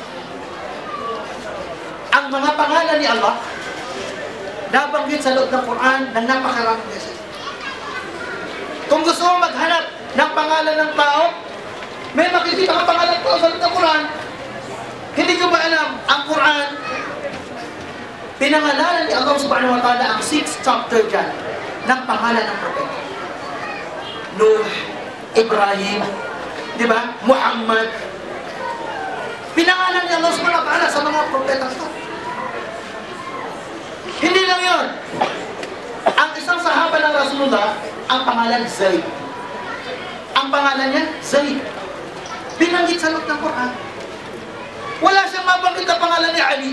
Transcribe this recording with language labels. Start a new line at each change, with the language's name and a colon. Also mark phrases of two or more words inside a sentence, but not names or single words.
Filipino: Ang mga pangalan ni Allah nabanggit sa loob ng Quran ng napakaraming beses. Kung gusto mo maghanap ng pangalan ng tao, may makikita ang pangalan ng tao sa loob ng Quran. Hindi ko ba alam, ang Quran, pinangalanan ni
Arabic: الله سبحانه وتعالى
Filipino: ang
English: 6th chapter
Filipino: dyan ng pangalan ng propeta. Nuh, Ibrahim, di ba? Muhammad. Pinangalan ni
Arabic: الله سبحانه وتعالى
Filipino: sa mga propeta ito. Hindi lang yun. Ang isang sahaba ng Rasulullah, ang pangalan Zayd. Ang pangalan niya, Zayd. Binanggit sa loob ng Quran. Wala siyang mabanggit ang pangalan ni Ali.